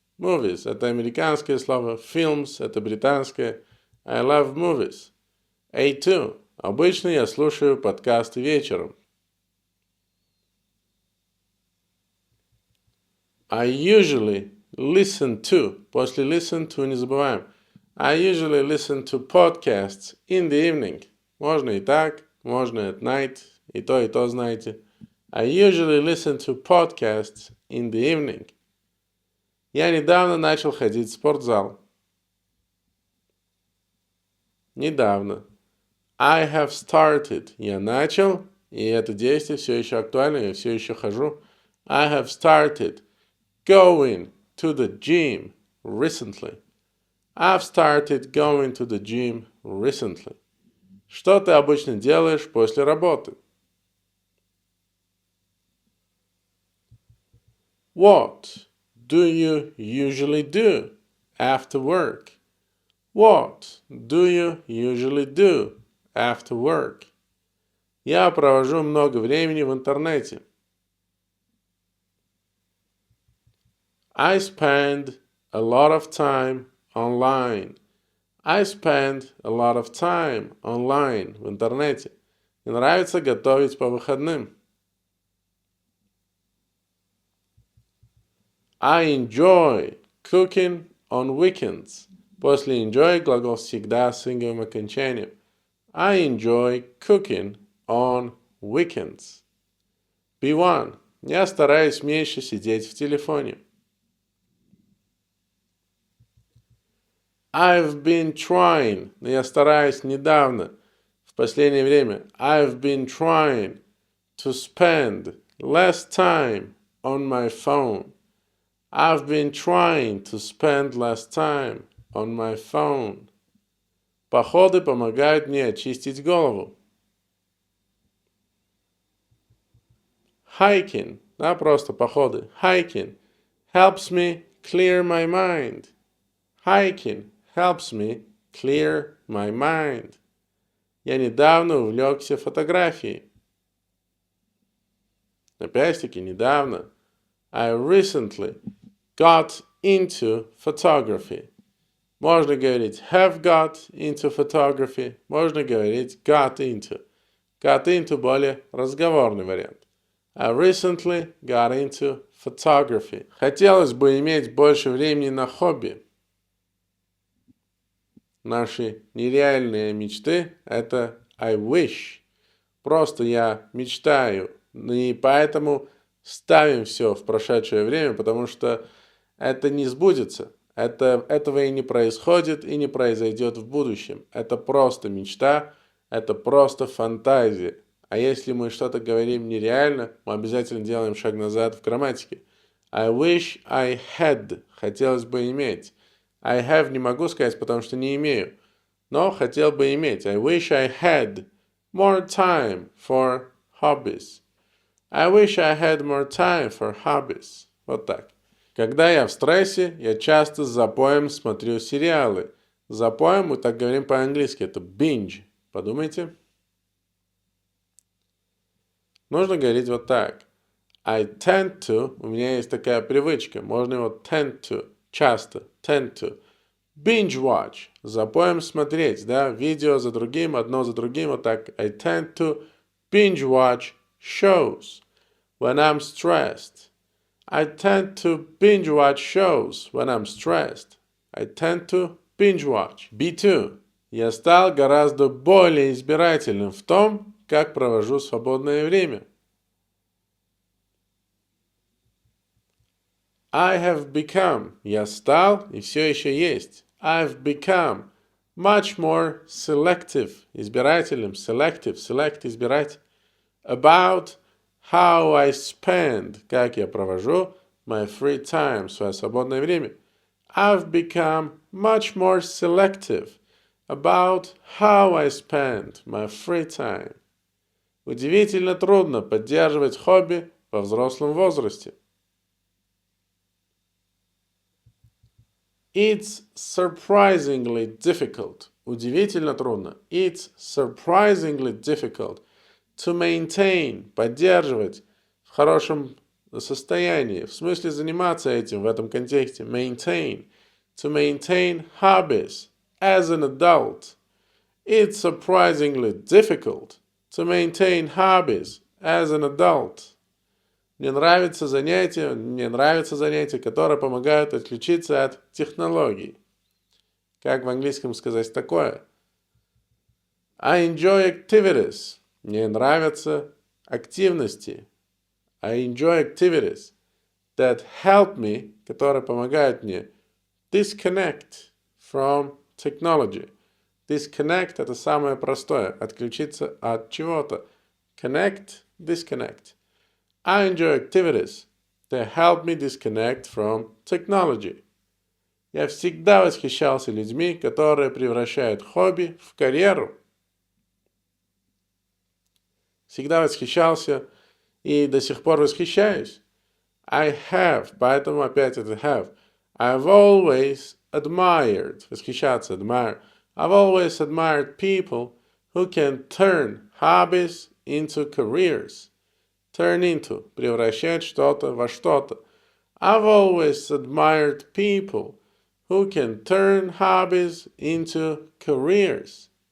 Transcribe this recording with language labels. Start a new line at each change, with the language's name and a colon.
Russian: Movies – это американское слово. Films – это британское.
English: I love movies. A2.
Russian: Обычно я слушаю подкасты вечером.
English: I usually listen to.
Russian: После listen to не забываем.
English: I usually listen to podcasts in the evening.
Russian: Можно и так, можно
English: at night.
Russian: И то знаете.
English: I usually listen to podcasts in the evening.
Russian: Я недавно начал ходить в спортзал. Недавно.
English: I have started.
Russian: Я начал, и это действие все еще актуально, я все еще хожу.
English: I have started going to the gym recently. I've started going to the gym recently.
Russian: Что ты обычно делаешь после работы?
English: What do you usually do after work? What do you usually do after work?
Russian: Я провожу много времени в интернете.
English: I spend a lot of time online. I spend a lot of time online
Russian: в интернете. Мне нравится готовить по выходным.
English: I enjoy cooking on weekends.
Russian: После enjoy глагол всегда с инговым окончанием.
English: I enjoy cooking on weekends. B1.
Russian: Я стараюсь меньше сидеть в телефоне.
English: I've been trying.
Russian: Но я стараюсь недавно, в последнее время.
English: I've been trying to spend less time on my phone. I've been trying to spend less time on my phone.
Russian: Походы помогают мне очистить голову. Hiking. Да, просто походы.
English: Hiking helps me clear my mind. Hiking helps me clear my mind.
Russian: Я недавно увлекся фотографией. Опять-таки, недавно.
English: I recently got into photography.
Russian: Можно говорить
English: have got into photography.
Russian: Можно говорить got into. Got into более разговорный вариант.
English: I recently got into photography.
Russian: Хотелось бы иметь больше времени на хобби. Наши нереальные мечты – это
English: I wish.
Russian: Просто я мечтаю. И поэтому ставим все в прошедшее время, потому что это не сбудется. Этого и не происходит, и не произойдет в будущем. Это просто мечта, это просто фантазия. А если мы что-то говорим нереально, мы обязательно делаем шаг назад в грамматике.
English: I wish I had.
Russian: Хотелось бы иметь.
English: I have
Russian: не могу сказать, потому что не имею. Но хотел бы иметь.
English: I wish I had more time for hobbies. I wish I had more time for hobbies.
Russian: Вот так. Когда я в стрессе, я часто с запоем смотрю сериалы. Запоем мы так говорим по-английски. Это binge. Подумайте. Нужно говорить вот так.
English: I tend to.
Russian: У меня есть такая привычка. Можно его tend to. Часто.
English: Tend to. Binge watch.
Russian: Запоем смотреть. Да? Видео за другим, одно за другим. Вот так.
English: I tend to binge watch shows when I'm stressed. I tend to binge watch shows when I'm stressed. I tend to binge watch. B2.
Russian: Я стал гораздо более избирательным в том, как провожу свободное время.
English: I have become.
Russian: Я стал и все еще есть.
English: I've become much more selective. Избирательным. Selective. Select. Избирать. About how I spend.
Russian: Как я провожу
English: my free time.
Russian: Свое свободное время.
English: I've become much more selective about how I spend my free time.
Russian: Удивительно трудно поддерживать хобби во взрослом возрасте.
English: It's surprisingly difficult.
Russian: Удивительно трудно.
English: It's surprisingly difficult to maintain,
Russian: поддерживать в хорошем состоянии. В смысле заниматься этим в этом контексте.
English: Maintain. To maintain hobbies as an adult. It's surprisingly difficult to maintain hobbies as an adult.
Russian: Мне нравятся занятия, которые помогают отключиться от технологий. Как в английском сказать такое?
English: I enjoy activities.
Russian: Мне нравятся активности.
English: I enjoy activities that help me,
Russian: которые помогают мне
English: disconnect from technology.
Russian: Disconnect – это самое простое. Отключиться от чего-то. Connect – disconnect.
English: I enjoy activities that help me disconnect from technology.
Russian: Я всегда восхищался людьми, которые превращают хобби в карьеру. Всегда восхищался и до сих пор восхищаюсь.
English: I have,
Russian: поэтому опять это
English: have. I've always admired, восхищаться, admire. I've always admired people who can turn hobbies into careers.
Russian: Turn into, превращать что-то во что-то.
English: I've always admired people who can turn hobbies into careers.